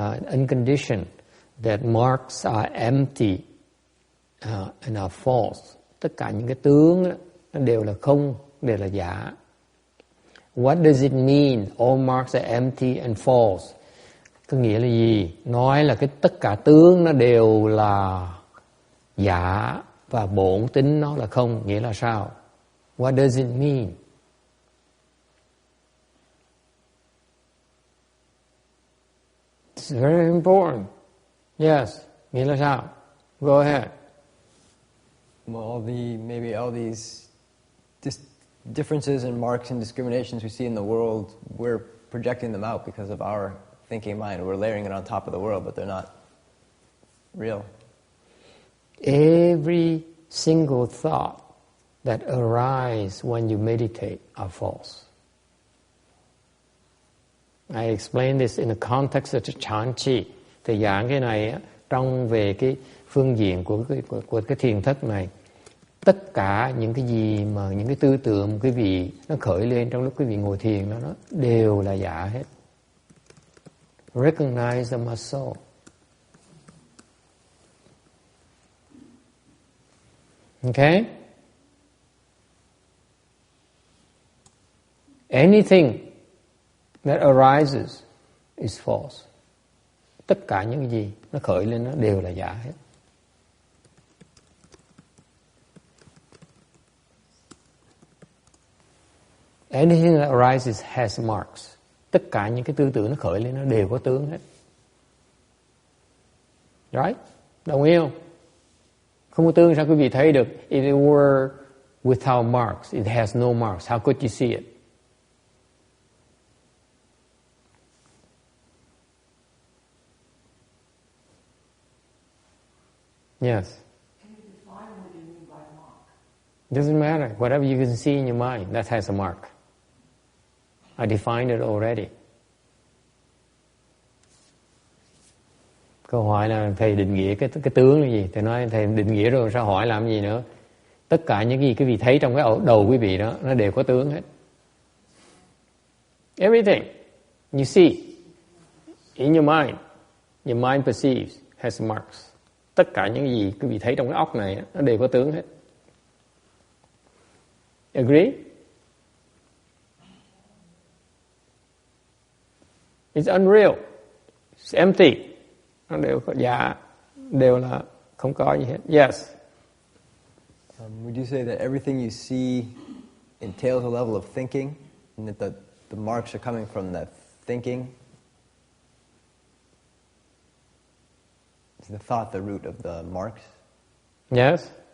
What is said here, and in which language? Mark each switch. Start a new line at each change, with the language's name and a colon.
English: Unconditioned, that marks are empty and are false.
Vietnamese: Tất cả những cái tướng đó, nó đều là không, đều là giả.
English: What does it mean? All marks are empty and false.
Vietnamese: Có nghĩa là gì? Nói là cái tất cả tướng nó đều là giả và bổn tính nó là không. Nghĩa là sao?
English: What does it mean? It's very important. Yes.
Vietnamese: Nghĩa là sao?
English: Go ahead. Well, maybe all these differences and marks and discriminations we see in the world, we're projecting them out because of our thinking mind. We're layering it on top of the world, but they're not real. Every single thought that arises when you meditate are false. I explain this in the context of Chanchi.
Vietnamese: Thầy giảng cái này trong về cái phương diện của cái thiền thất này. Tất cả những cái gì mà những cái tư tưởng quý vị nó khởi lên trong lúc quý vị ngồi thiền đó, nó đều là giả hết.
English: Recognize them as so. Okay? Anything that arises is false.
Vietnamese: Tất cả những cái gì nó khởi lên nó đều là giả hết.
English: Anything that arises has marks.
Vietnamese: Tất cả những cái tư tưởng nó khởi lên nó đều có tướng hết.
English: Right?
Vietnamese: Đồng ý không? Không có tướng sao quý vị thấy được?
English: If it were without marks, it has no marks. How could you see it? Yes. Can you define what you mean by mark? Doesn't matter. Whatever you can see in your mind, that has a mark. I defined it already.
Vietnamese: Câu hỏi là thầy định nghĩa cái tướng là gì? Thầy nói thầy định nghĩa rồi sao hỏi làm gì nữa? Tất cả những gì quý vị thấy trong cái đầu quý vị đó, nó đều có tướng hết.
English: Everything you see in your mind perceives has marks.
Vietnamese: Tất cả những gì quý vị thấy trong cái óc này, nó đều có tướng hết.
English: Agree? It's unreal. It's empty.
Vietnamese: Nó đều có giả, đều là không có gì hết.
English: Yes. Would you say that everything you see entails a level of thinking, and that the marks are coming from that thinking? Is the thought the root of the marks? Yes.